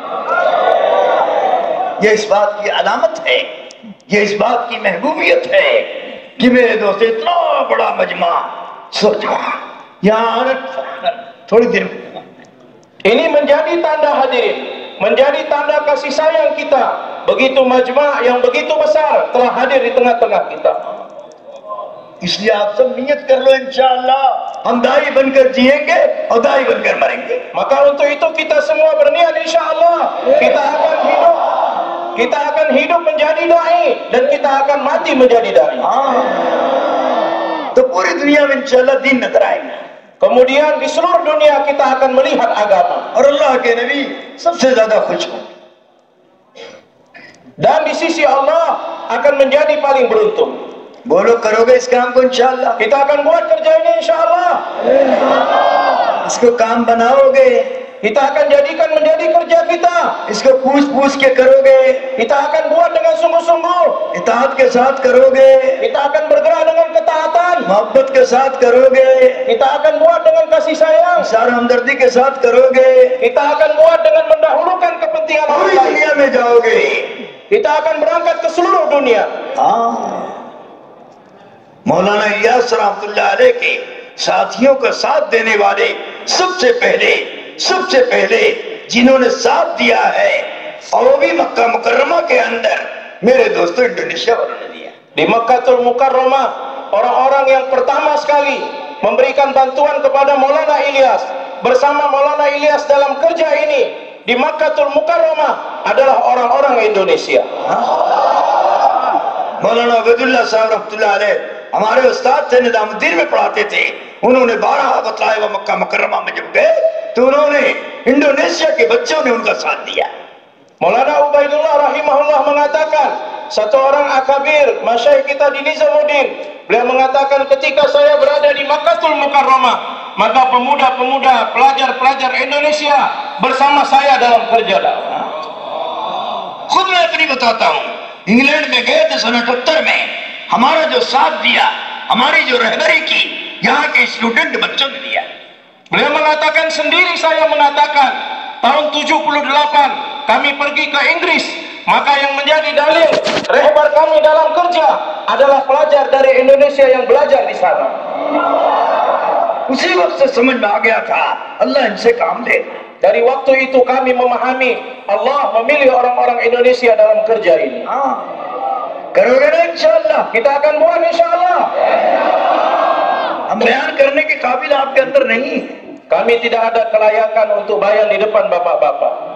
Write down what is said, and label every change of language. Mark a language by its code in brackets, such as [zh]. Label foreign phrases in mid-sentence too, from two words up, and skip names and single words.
[hi] ये इस बात की अलामत है, ये इस बात की महबूबियत है कि मेरे दोस्त इतना बड़ा मजमा, सोचो यहाँ थोड़ी देर में [id] Ini menjadi tanda hadirin, menjadi tanda kasih sayang kita. Begitu majma' yang begitu besar telah hadir di tengah-tengah kita. [hi] इसलिए आप सब नियत कर लो, इंशाअल्लाह हम दाई बनकर जिएंगे और दाई बनकर मरेंगे। [id] Maka untuk itu kita semua berniat, insyaallah kita akan hidup menjadi dai dan kita akan mati menjadi dai. [hi] तो पूरी दुनिया में इंशाअल्लाह दीन नजर आएगा। [id] Kemudian di seluruh dunia kita akan melihat agama. [hi] और अल्लाह के नबी सबसे ज्यादा खुश हो। [id] Dan di sisi Allah akan menjadi paling beruntung. [hi] बोलो करोगे इस काम को इंशाअल्लाह? [id] Kita akan buat kerja ini insyaallah. [hi] इसको काम बनाओगे, [id] Kita akan jadikan menjadi kerja kita. [hi] इसको पूछ पूछ के करोगे, [id] Kita akan buat dengan sungguh-sungguh. [hi] इताअत के साथ करोगे, [id] Kita akan bergerak dengan ketaatan. [hi] मोहब्बत के साथ करोगे, [id] Kita akan buat dengan kasih sayang. [hi] इख्लास और हमदर्दी के साथ करोगे, [id] kita akan buat dengan mendahulukan kepentingan orang [hi] पूरी [id] lain. [hi] दुनिया में जाओगे। [id] Kita akan berangkat ke seluruh dunia. [hi] मौलाना इलियास [ar] رحمة الله عليه [hi] के साथियों का साथ देने वाले सबसे पहले जिन्होंने साथ दिया है, और वो भी मक्का मुकर्रमा के अंदर, मेरे दोस्तों इंडोनेशिया वालों ने दिया। [id] Di Makkatul Mukarramah, orang-orang yang pertama sekali memberikan bantuan kepada Maulana Ilyas, bersama Maulana Ilyas dalam kerja ini di Makkatul Mukarramah adalah orang-orang Indonesia. [hi] मौलाना अबदुल्ला साहब [ar] رحمة الله عليه [hi] हमारे उस्ताद थे, निजामुद्दीन में पढ़ाते थे। उन्होंने 12 बतलाए वो मक्का मुकर्रमा में जब गए तो उन्होंने इंडोनेशिया के बच्चों ने उनका साथ दिया। [id] Maulana Ubaidullah rahimahullah mengatakan, satu orang akabir masyaikh kita di Nizamuddin, beliau mengatakan, ketika saya berada di Makkatul Mukarramah, maka pemuda-pemuda, pelajar-pelajar Indonesia bersama saya dalam kerja dakwah. [hi] खुद मैं अपनी बताता हूँ, इंग्लैंड में गए थे सन 78 में, हमारा जो साथ दिया, हमारी जो रहबरी की, यहाँ के स्टूडेंट बच्चों ने दिया। [id] Beliau mengatakan sendiri, saya mengatakan tahun 78 kami pergi ke Inggris, maka yang menjadi dalil rehbar kami dalam kerja adalah pelajar dari Indonesia yang belajar di sana. [hi] उसी वक्त से समझ में आ गया था अल्लाह इनसे काम ले। [id] Dari waktu itu kami memahami Allah memilih orang-orang Indonesia dalam kerja ini. [hi] करोगे ना इंशाअल्लाह? [id] Kita akan buat insyaallah. [hi] हम बयान करने के काबिल आपके अंदर नहीं है, [id] Kami tidak ada kelayakan untuk bayan di depan bapak-bapak.